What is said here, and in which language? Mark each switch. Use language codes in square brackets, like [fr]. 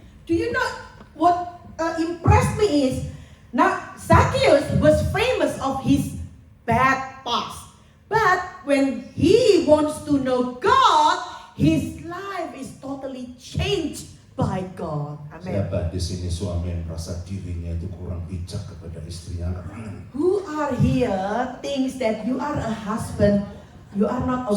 [en] Do you know what impressed me is, now Zacchaeus was famous of his bad past. But when he wants to know God, his life is totally changed by God. Amen. [id] Siapa di sini suami yang merasa dirinya itu kurang bijak kepada istrinya? [en] Who are here thinks that you are a husband, you are not a